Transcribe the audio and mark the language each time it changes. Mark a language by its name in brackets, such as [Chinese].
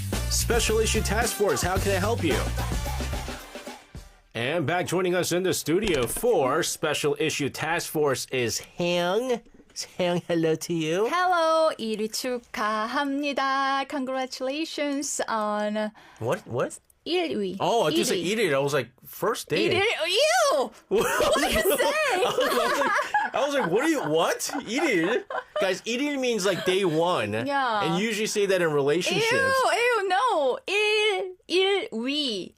[English] Special Issue Task Force. How can I help you? And back joining us in the studio for Special Issue Task Force is Hang. Hang, hello to you. Hello, [Korean] 1위 축하합니다. [English] Congratulations on What? [Korean] 1위. [English] Oh, I just said 1일. I was like, first date. 1위? Ew! What are you saying? I was like, what? 1일? Guys, 1일 means like day one. Yeah. And you usually say that in relationships. Ew, no. 1위.